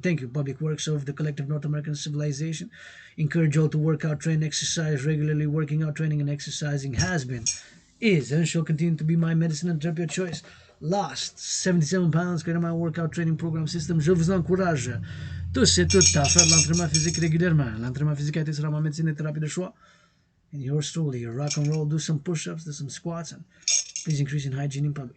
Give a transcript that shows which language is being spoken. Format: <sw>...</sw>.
<en>Thank you, Public Works of the collective North American civilization. Encourage you all to work out, train, exercise regularly. Working out, training, and exercising has been, is, and shall continue to be my medicine and therapy of choice. Lost 77 pounds, created my workout training program system.</en> <fr>Je vous encourage tous et toutes à faire de l'entraînement physique régulièrement. L'entraînement physique a été sera ma médecine et thérapie de choix.</fr> <en>And yours truly, rock and roll, do some push-ups, do some squats, and please increase in hygiene in public.</en>